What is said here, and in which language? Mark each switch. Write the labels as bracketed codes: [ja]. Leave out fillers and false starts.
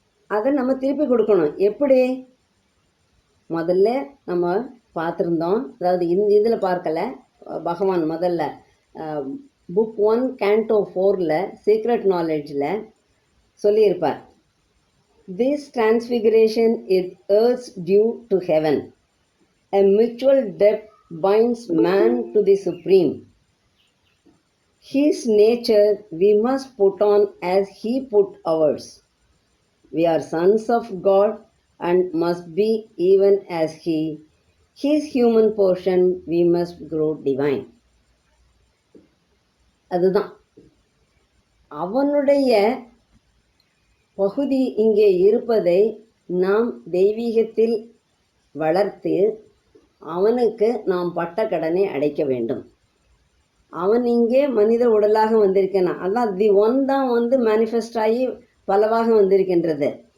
[ta] அதை நம்ம திருப்பி கொடுக்கணும். எப்படி? முதல்ல நம்ம பார்த்துருந்தோம், அதாவது இதில் பார்க்கல, பகவான் முதல்ல புக் 1 Canto 4 சீக்ரெட் நாலேஜில் சொல்லியிருப்பார். [en] This transfiguration is earth's due to heaven. A mutual debt binds man to the supreme. His nature we must put on as he put ours. We are sons of God and must be even as he. His human portion we must grow divine. [ta] அதுதான் அவனுடைய பகுதி இங்கே இருப்பதை நாம் தெய்வீகத்தில் வளர்த்து அவனுக்கு நாம் பட்ட கடனை அடைக்க வேண்டும். அவன் இங்கே மனித உடலாக வந்திருக்கிறான். அதான் தி ஒன் தான் மேனிஃபெஸ்ட் ஆகி பலவாக வந்திருக்கின்றது.